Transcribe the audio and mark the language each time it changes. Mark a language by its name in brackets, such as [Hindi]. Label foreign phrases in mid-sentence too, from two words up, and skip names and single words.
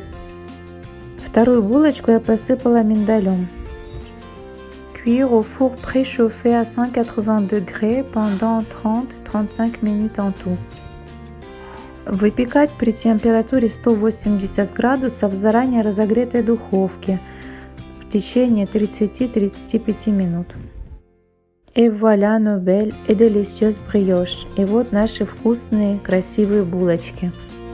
[Russian] Вторую булочку я посыпала миндалем. [French] Cuire au four préchauffé à 180 degrés pendant 30-35 minutes en tout. [Russian] Выпекать при температуре 180 градусов в заранее разогретой духовке в течение 30-35 минут. [French] Et voilà nos belles et délicieuses brioches. [Russian] Et вот наши вкусные, красивые булочки.